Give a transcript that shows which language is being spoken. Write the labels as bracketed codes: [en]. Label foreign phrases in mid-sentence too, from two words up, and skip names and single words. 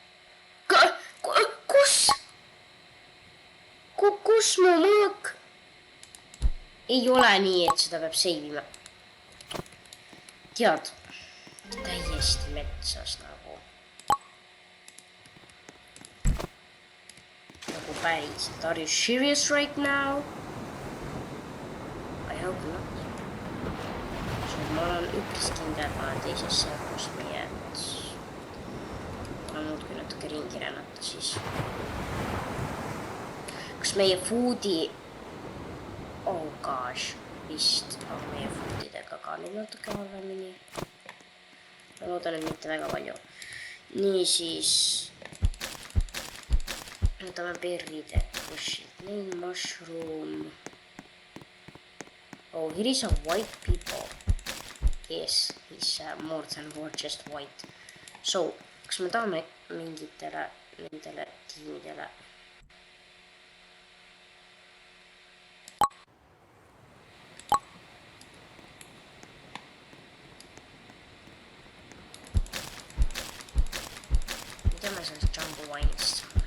[et] Kus mu mõõk? Ei ole nii, et seda peab seivima. Tead, täiesti metsas nagu. Nagu päriselt. [en] Are you serious right now? I hope not. [et] Ma olen üpris kindel, et ma olen teises servus, nii et... Ma muudki natuke ringi rännata siis. Kas meie foodi... Oh gosh, vist on meie foodidega ka nüüd natuke halvemini. Ma loodan, et mitte väga palju. Nii siis... Võtame berride pushid. [en] Nail mushroom. Oh, here is a white people. Yes, he's more than just white. So, [et] kas me tahame mingitele nendele tiimidele? Mida me sellest Jumbo Wine'ist saame?